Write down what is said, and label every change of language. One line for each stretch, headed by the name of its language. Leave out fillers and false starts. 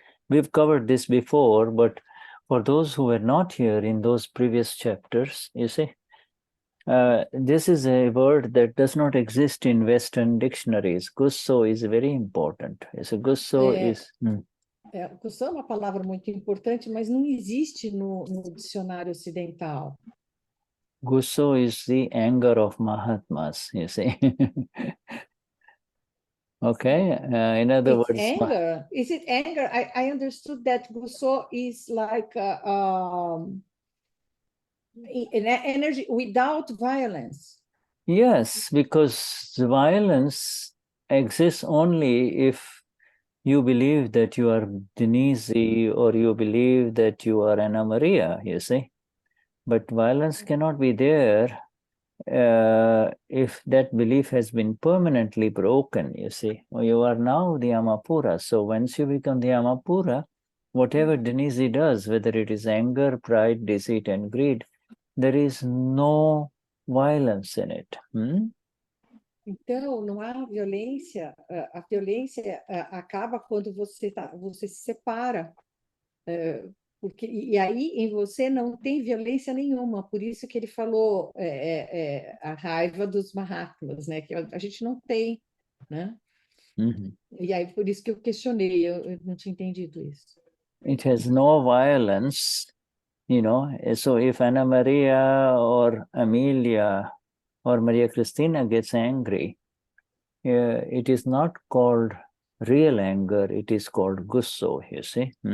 English: We've covered this before, but for those who were not here in those previous chapters, you see, this is a word that does not exist in Western dictionaries. Gusso is very important. So gusso is...
Portuguese: Gussô é uma palavra muito importante, mas não existe no dicionário ocidental.
English: Gusso is the anger of Mahatmas, you see. Okay, in other words... Anger? Is it anger? I understood that gussô is like an energy without violence. Yes, because the violence exists only if you believe that you are Denize or you believe that you are Anna Maria, you see. But violence cannot be there if that belief has been permanently broken, you see. Well, you are now the Amapura. So once you become the Amapura, whatever Denize does, whether it is anger, pride, deceit, and greed, there is no violence in it.
Portuguese: Então, não há violência. A violência acaba quando você se separa. E aí em você não tem violência nenhuma. Por isso que ele falou a raiva dos Mahatmas, né? Que a gente não tem, né? E aí por isso que eu questionei, eu não tinha entendido isso.
English: It has no violence, you know. So if Anna Maria or Amelia or Maria Cristina gets angry, it is not called real anger, it is called gusso, you see.